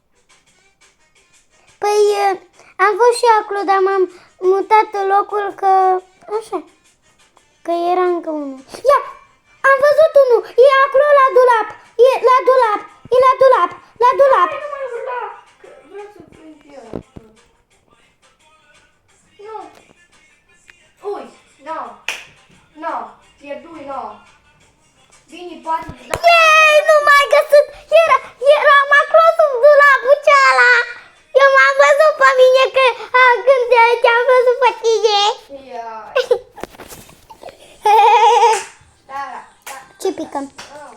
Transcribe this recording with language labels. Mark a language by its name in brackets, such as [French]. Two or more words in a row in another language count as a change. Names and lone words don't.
[Romanian] Păi, am fost și acolo, dar m-am mutat în locul că... Așa. Că era încă unul. Ia! Am văzut unul! E acolo la dulap! E la dulap! E la dulap! La dulap! Hai, nu mai urla! Că vreau să prind pe el. Nu! Ui! No! No! Pierdui, no! Vini, poate... Yay! Nu m-ai găsit! Eram acolo sub dulapul ceala! Eu m-am văzut pe mine că când te-am văzut pe tine! Ia. Da, da, da. Ce picăm? Oh.